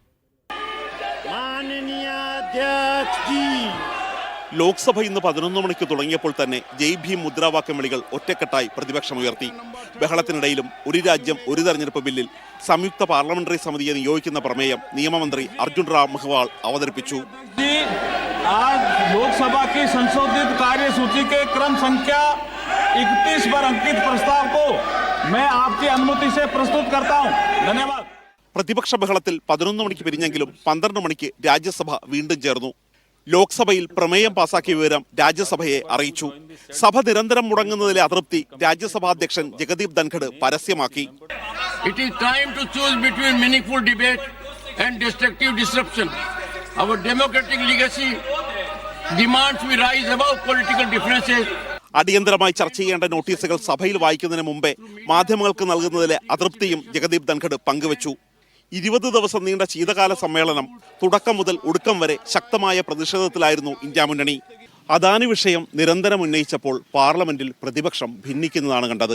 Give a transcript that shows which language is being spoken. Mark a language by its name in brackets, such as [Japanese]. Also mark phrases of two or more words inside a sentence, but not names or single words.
[Malayalam] ലോക്സഭ ഇന്ന് 11 മണിക്ക് തുടങ്ങിയപ്പോൾ തന്നെ ജയ് ഭീം മുദ്രാവാക്യം വിളികൾ ഒറ്റക്കെട്ടായി പ്രതിപക്ഷമുയർത്തി. ബഹളത്തിനിടയിലും ഒരു രാജ്യം ഒരു തെരഞ്ഞെടുപ്പ് ബില്ലിൽ സംയുക്ത പാർലമെന്ററി സമിതിയെ നിയോഗിക്കുന്ന പ്രമേയം നിയമമന്ത്രി അർജുൻ റാം മെഹ്വാൾ അവതരിപ്പിച്ചു. [Hindi] लोकसभा संशोधित कार्यसूची क्रम संख्या 31 पर अंकित प्रस्ताव को मैं आपकी अनुमति से प्रस्तुत करता हूं. धन्यवाद. [Malayalam] പ്രതിപക്ഷ ബഹളത്തിൽ 11 മണിക്ക് പിരിഞ്ഞെങ്കിലും 12 മണിക്ക് രാജ്യസഭ വീണ്ടും ചേർന്നു. ലോക്സഭയിൽ പ്രമേയം പാസാക്കിയ വിവരം രാജ്യസഭയെ അറിയിച്ചു. സഭ നിരന്തരം മുടങ്ങുന്നതിലെ അതൃപ്തി രാജ്യസഭാ അധ്യക്ഷൻ ജഗദീപ് ധൻഖഡ് പരസ്യമാക്കി. [English] It is time to choose between meaningful debate and destructive disruption. Our democratic legacy demands we rise above political differences. [Malayalam] അടിയന്തരമായി ചർച്ച ചെയ്യേണ്ട നോട്ടീസുകൾ സഭയിൽ വായിക്കുന്നതിന് മുമ്പേ മാധ്യമങ്ങൾക്ക് നൽകുന്നതിലെ അതൃപ്തിയും ജഗദീപ് ധൻഖഡ് പങ്കുവച്ചു. 20 ദിവസം നീണ്ട ശീതകാല സമ്മേളനം തുടക്കം മുതൽ ഒടുക്കം വരെ ശക്തമായ പ്രതിഷേധത്തിലായിരുന്നു ഇന്ത്യ മുന്നണി. അദാനി വിഷയം നിരന്തരം ഉന്നയിച്ചപ്പോൾ പാർലമെന്റിൽ പ്രതിപക്ഷം ഭിന്നിക്കുന്നതാണ് കണ്ടത്.